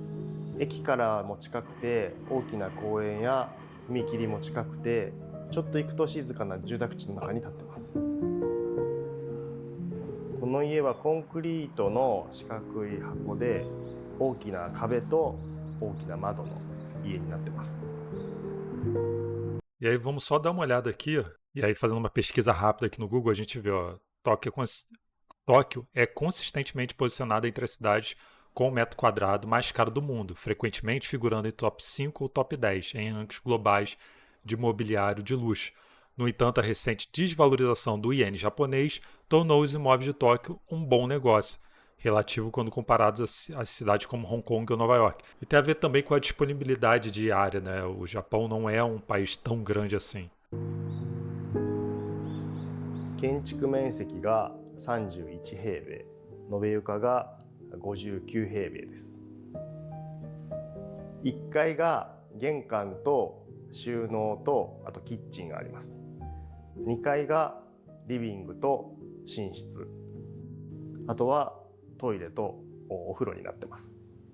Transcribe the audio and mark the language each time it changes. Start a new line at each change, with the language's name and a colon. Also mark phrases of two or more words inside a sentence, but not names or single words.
Japanese: 駅からも近くて、大きな公園や踏切も近くて、ちょっと行くと静かな住宅地の中に建ってます。この家はコンクリートの四角い箱で、大きな壁と大きな窓の家になってます。
Portuguese: E aí vamos só dar uma olhada aqui, e aí fazendo uma pesquisa rápida aqui no Google, a gente vê, ó, Tóquio é consistentemente posicionada entre as cidades com o metro quadrado mais caro do mundo, frequentemente figurando em top 5 ou top 10 em rankings globais de mobiliário de luxo. No entanto, a recente desvalorização do iene japonês tornou os imóveis de Tóquio um bom negócio, relativo quando comparados a cidades como Hong Kong ou Nova York. E tem a ver também com a disponibilidade de área, né? O Japão não é um país tão grande assim.
Japanese: 建築面積が31平米、延べ床が59平米です。1階が玄関と収納とあとキッチンがあります。2階がリビングと寝室、あとはトイレとお風呂になってます。